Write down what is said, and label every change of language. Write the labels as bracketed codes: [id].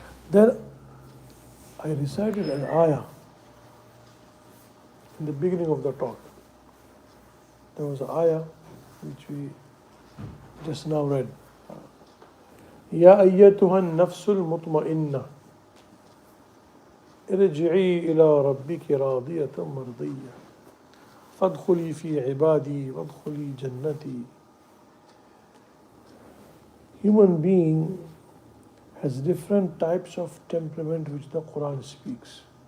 [en] Then I recited an ayah in the beginning of the talk. There was an ayah which we just now read. [ar] يا أيتها النفس المطمئنة ارجعي إلى ربك راضية مرضية فادخلي في عبادي وادخلي جنتي. [en] Human being has different types of temperament which the Quran speaks.